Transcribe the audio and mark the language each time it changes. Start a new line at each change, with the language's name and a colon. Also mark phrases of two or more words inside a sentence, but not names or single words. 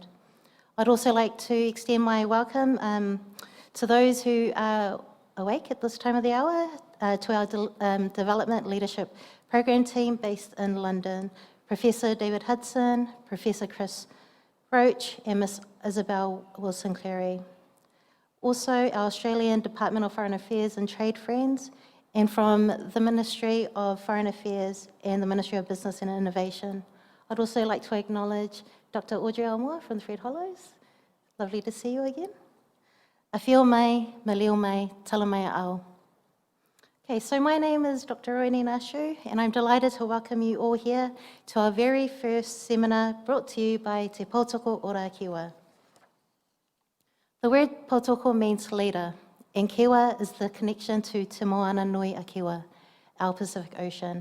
English: I'd also like to extend my welcome to those who are awake at this time of the hour, to our Development Leadership Program team based in London, Professor David Hudson, Professor Chris Roach, and Miss Isabel Wilson-Clary. Also, our Australian Department of Foreign Affairs and Trade friends, and from the Ministry of Foreign Affairs and the Ministry of Business and Innovation. I'd also like to acknowledge Dr. Audrey Elmore from the Fred Hollows. Lovely to see you again.
Māori: Awhio mai, me leo mai, tala mai au.
English: Okay, so my name is Dr. Roini Nashu, and I'm delighted to welcome you all here to our very first seminar brought to you by Te Poutoko Ora Kiwa. The word Poutoko means leader, and Kiwa is the connection to Te Moana Nui a Kiwa, our Pacific Ocean.